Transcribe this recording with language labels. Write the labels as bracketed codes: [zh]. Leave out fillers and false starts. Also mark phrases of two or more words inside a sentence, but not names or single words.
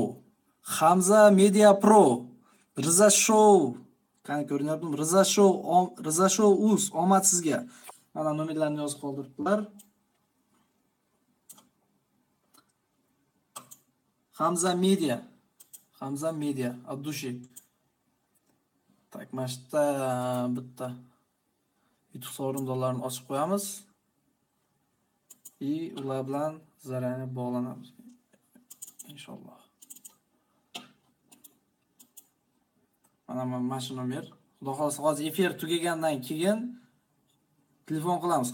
[uz] Hamza Media Pro. Riza Show. Qani ko'rinyaptimi? Riza Show uz omad sizga. Mana nomerlarni yozib qoldiribdilar. Hamza Media, [ru] от души. Так, [uz] mashta bitta YouTube sovrindorlarini ochib qo'yamiz. Ular bilan zararni bog'lanamiz. Inshaalloh. Mana shu nomer. Xudo xolasa hozir efir tugagandan keyin telefon qilamiz.